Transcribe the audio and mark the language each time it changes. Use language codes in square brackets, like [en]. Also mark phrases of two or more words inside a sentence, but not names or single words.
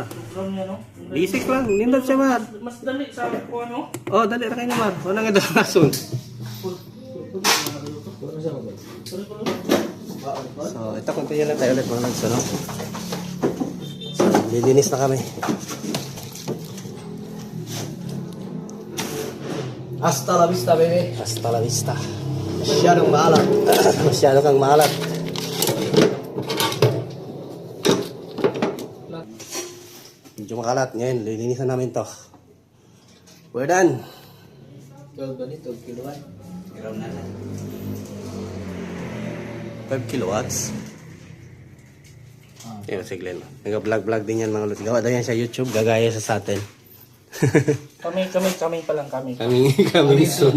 [tl] Program niya, no? [ceb] Basic lang. Nindot siya, Mar. Mas dali sa kuha, no? Oh, dali ra kayo, Mar. Wala nga daw rason. [tl] So, ito, continue lang tayo ulit mga lads, ano? So, lilinis na kami. [es] Hasta la vista, baby. Hasta la vista. [tl] Masyadong maalat. Masyado kang maalat. Medyo makalat. Ngayon, lilinisan namin to. [en] We're done. [tl] 12 ba nito? Kiloan? 5 kilowatts. Yun, si Glenn. Nag-vlog din yan mga lods. Gawa daw yan sa YouTube. Gagaya sa atin. Kami pa lang kami. Kami soon.